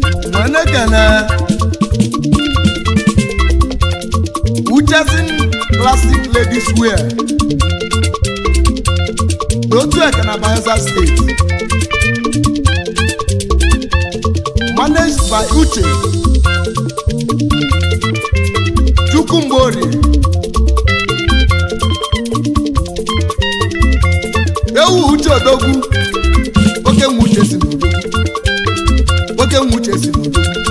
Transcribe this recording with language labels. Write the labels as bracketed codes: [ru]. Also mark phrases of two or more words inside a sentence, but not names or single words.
[ig] Nwanne kene. Uchesin Classic Ladies Wear. N'otu eke na Bayelsa State. [en] Managed by Uche. [ig] Chukwu Mgborie. Ewu Uche Odogwu. Oke nwe Uche si n'Odogwu. Oke nwe Uche si n'Odogwu.